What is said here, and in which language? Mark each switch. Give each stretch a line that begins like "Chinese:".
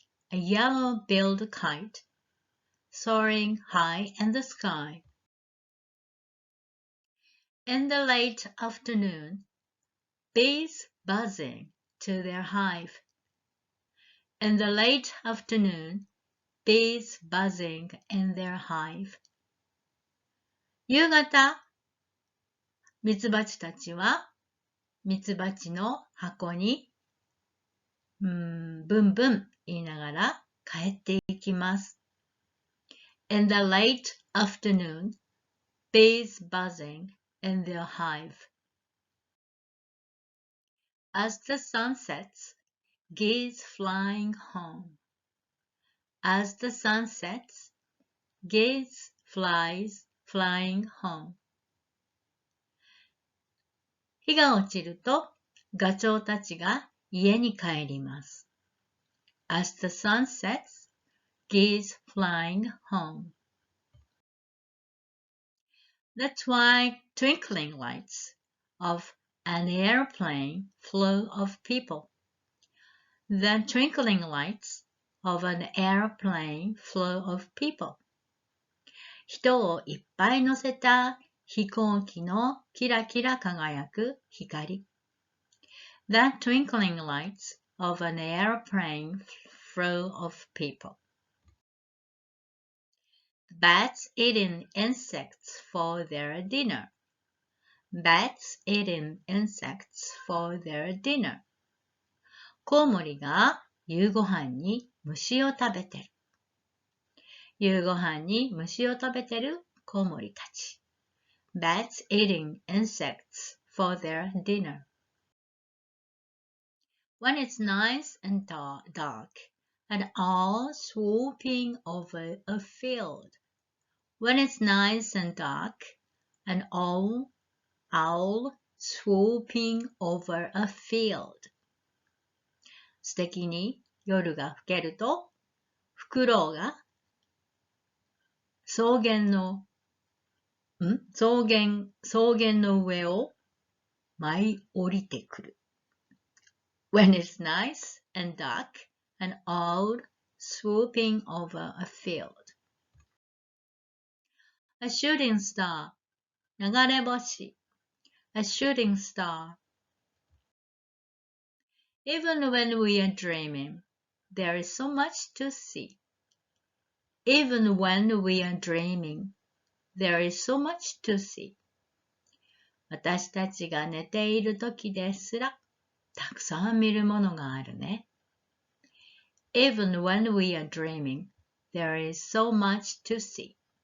English: A yellow-billed kite soaring high in the sky. In the late afternoon, bees buzzing to their hive. In the late afternoon, bees buzzing in their hive.
Japanese: 夕方、ミツバチたちはミツバチの箱にブンブン言いながら帰っていきます。
English: In the late afternoon, bees buzzing in their hive. As the sun sets, geese flying home. As the sun sets, geese flying home.
Japanese: 日が落ちるとガチョウたちが家に帰ります。
English: As the sun sets, geese flying home. The twinkling lights of an airplane full of people. The twinkling lights of an airplane full of people.
Japanese: 人をいっぱい乗せた飛行機のキラキラ輝く光。
English: The twinkling lights of an airplane full of people. Bats eating insects for their dinner. Bats eating insects for their dinner.
Japanese: コウモリが夕ご飯に虫を食べてる。夕ご飯に虫を食べてるコウモリたち。
English: Bats eating insects for their dinner. When it's nice and dark, an owl swooping over a field. When it's nice and dark, an owl swooping over a field.
Japanese: 素敵に夜が更けると、フクロウが草原の草原の上を舞い降りてくる。
English: When it's nice and dark, an owl swooping over a field. A shooting star, 流れ星。 A shooting star. Even when we are dreaming, there is so much to see. Even when we are dreaming, there is so much to see.
Japanese: 私たちが寝ている時ですら、たくさん見るものがあるね。
English: Even when we are dreaming, there is so much to see.